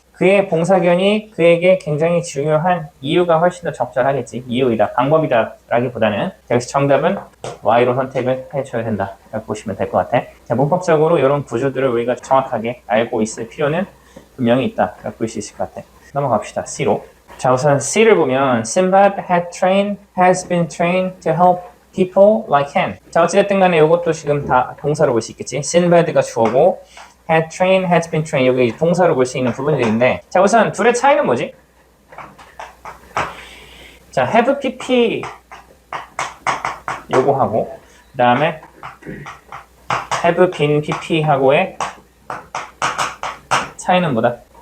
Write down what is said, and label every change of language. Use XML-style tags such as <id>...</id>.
<ko>그의 봉사견이 그에게 굉장히 중요한 이유가 훨씬 더 적절하겠지. 이유이다, 방법이다 라기보다는. 그래서 정답은 Y로 선택을 해줘야 된다 라고 보시면 될 것 같아. 자, 문법적으로 이런 구조들을 우리가 정확하게 알고 있을 필요는 분명히 있다 라고 볼 수 있을 것 같아. 넘어갑시다. C로. 자, 우선 C를 보면</ko> <en>Sinbad has been trained to help people like him.</en> <ko>자, 어찌됐든 간에 이것도 지금 다 동사로 볼 수 있겠지. Sinbad가 주어고</ko> <en>has been trained</en> <ko>여기 동사로 볼 수 있는 부분들인데, 자, 우선 둘의 차이는 뭐지? 자, have pp 요거 하고 그 다음에 have been pp 하고의 차이는 뭐다?</ko>